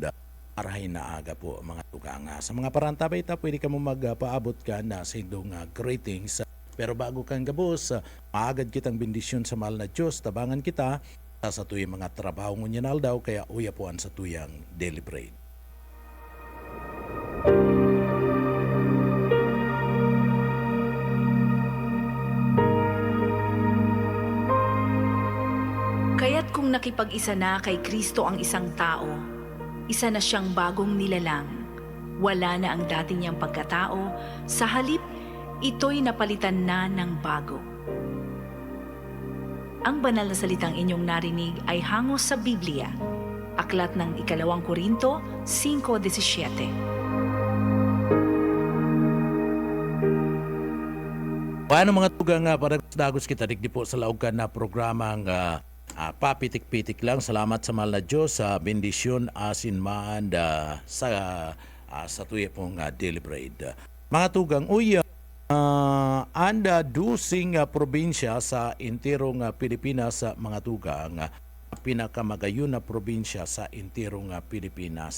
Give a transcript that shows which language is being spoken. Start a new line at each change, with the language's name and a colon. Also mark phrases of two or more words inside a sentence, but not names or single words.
Bikol: Marhay na aga po mga tugang. Sa mga parantabay ta, pwede ka mo magpaabot ka na sa indong greetings. Pero bago kang gabos, maagad kitang bendisyon sa mahal na Diyos, tabangan kita sa tuyang mga trabaho ngunyan aldaw, kaya uyapuan sa tuyang
English: daily bread.
Filipino: Kaya't kung nakipag-isa na kay Kristo ang isang tao, isa na siyang bagong nilalang. Wala na ang dati niyang pagkatao, sa halip, ito'y napalitan na ng bago. Ang banal na salitang inyong narinig ay hangos sa Biblia, aklat ng 2 Korinto 5:17.
Bikol: Paano mga tugang para dagos kita digdi po sa laog na programang papitik-pitik lang. Salamat sa mahal na Diyos sa bendisyon asin man sa tuya pong
English: daily bread.
Bikol: Mga tugang, anda dusing probinsya sa intirong Pilipinas, mga tugang, pinakamagayon na probinsya sa intirong Pilipinas.